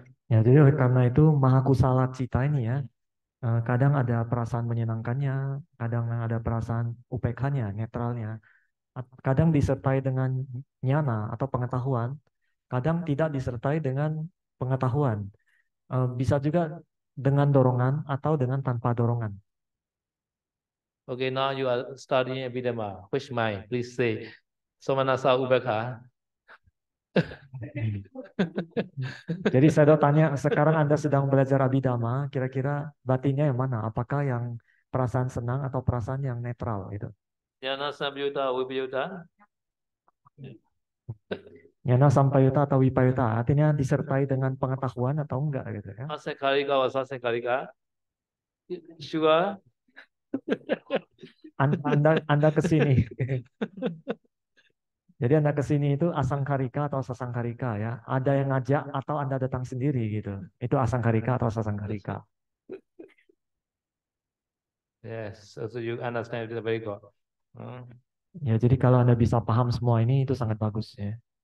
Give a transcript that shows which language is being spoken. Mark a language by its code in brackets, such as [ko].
[id] Ya, jadi oleh karena itu mahakusala cita ini ya, Kadang ada perasaan menyenangkannya, kadang ada perasaan UPK-nya, netralnya. Kadang disertai dengan nyana atau pengetahuan, kadang tidak disertai dengan pengetahuan. Bisa juga dengan dorongan atau dengan tanpa dorongan. [en] Okay, now you are studying Abhidhamma. Which mind? Please say. Somanasa Ubekha. [id] Jadi saya tanya, sekarang Anda sedang belajar Abhidhamma, kira-kira batinnya yang mana? Apakah yang perasaan senang atau perasaan yang netral itu? [pi] Jnana Samyutta Vipayutta. [id] Nyana sampayuta atau wipayuta, artinya disertai dengan pengetahuan atau enggak gitu ya. [en] Asekarika or Sasekarika. Sure. [id] Anda ke sini. Jadi Anda ke sini itu asangkarika atau sasangkarika ya. Ada yang ngajak atau Anda datang sendiri gitu. Itu asangkarika atau sasangkarika. [en] Yes, so you understand it very good. [id] Ya, jadi kalau Anda bisa paham semua ini itu sangat bagus ya.